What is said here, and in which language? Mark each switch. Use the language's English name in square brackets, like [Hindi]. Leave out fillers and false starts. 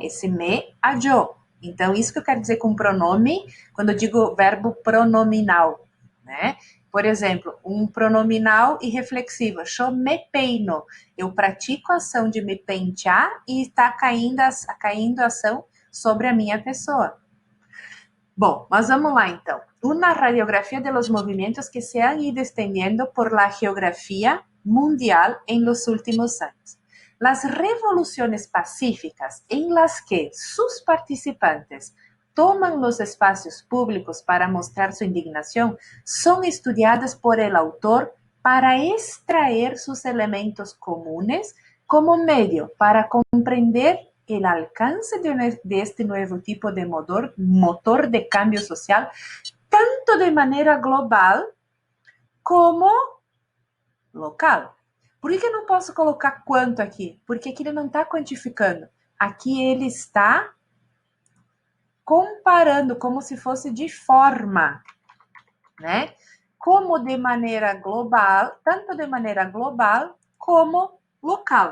[Portuguese] Esse me, a eu. Então, isso que eu quero dizer com pronome, quando eu digo verbo pronominal, né? Por exemplo, um pronominal irreflexivo, eu me peino. Eu pratico a ação de me pentear e está caindo a ação sobre a minha pessoa. Bom, mas vamos lá então. [Spanish] Uma radiografia de los movimentos que se han ido extendiendo por la geografía mundial en los últimos años. Las revoluciones pacíficas en las que sus participantes toman los espacios públicos para mostrar su indignación son estudiadas por el autor para extraer sus elementos comunes como medio para comprender el alcance de este nuevo tipo de motor de cambio social, tanto de manera global como local. [Portuguese] Por que eu não posso colocar quanto aqui? Porque aqui ele não está quantificando. Aqui ele está comparando como se fosse de forma, né? Como de maneira global, [Spanish] tanto de maneira global como local.